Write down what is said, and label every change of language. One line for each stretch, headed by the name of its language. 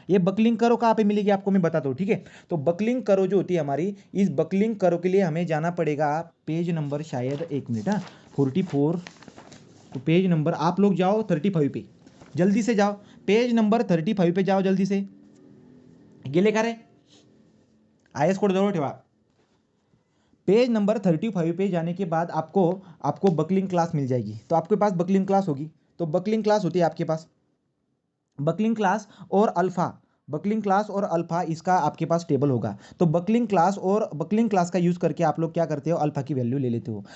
Hindi: ये buckling curve कहाँ पे मिलेगी आपको मैं बताता हूँ, ठीक है। तो बकलिंग कर्व जो होती है हमारी, इस बकलिंग कर्व के लिए हमें जाना पड़ेगा पेज नंबर, शायद 1 मिनट, 44, तो पेज नंबर आप लोग जाओ 35 पे, जल्दी से जाओ, पेज नंबर 35 पे जाओ जल्दी से।
Marathi: गेले का रे, IS कोड जवळ ठेवा।
Hindi: पेज नंबर 35 पे जाने के बाद आपको बकलिंग क्लास मिल जाएगी। तो आपके पास बकलिंग क्लास होगी, तो बकलिंग क्लास होती है आपके पास, बकलिंग क्लास और अल्फा, बकलिंग क्लास और अल्फा, इसका आपके पास टेबल होगा। तो बकलिंग क्लास का यूज करके आप लोग क्या करते हो, अल्फा की वैल्यू ले लेते हो।